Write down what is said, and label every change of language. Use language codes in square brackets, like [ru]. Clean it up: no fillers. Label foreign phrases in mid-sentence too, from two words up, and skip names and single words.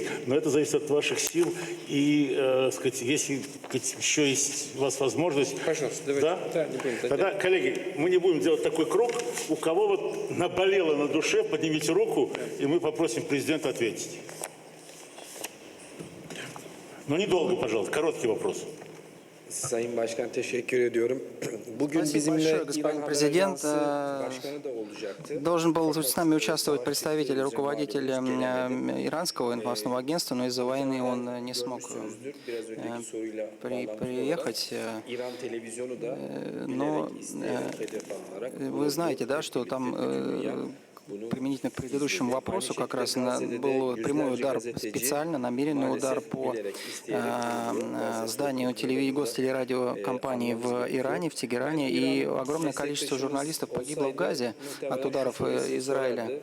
[ru] Но это зависит от ваших сил. И, если еще есть у вас возможность... Пожалуйста, давайте. Да? Не будем Тогда, коллеги, мы не будем делать такой круг. У кого вот наболело на душе, поднимите руку, и мы попросим президента ответить. Но недолго, пожалуйста, короткий вопрос. [tr] Sayın Başkan, teşekkür ediyorum. Bugün [ru] Спасибо [tr] bizimle [ru] большое, господин президент. [tr] başkanı da olacaktı. [ru] Должен был с нами участвовать представитель, руководитель иранского информационного агентства, но из-за войны он не смог приехать. Но вы знаете, да, что там применительно к предыдущему вопросу, как раз был прямой удар, специально намеренный удар по зданию гостелерадиокомпании в Иране, в Тегеране, и огромное количество журналистов погибло в Газе от ударов Израиля.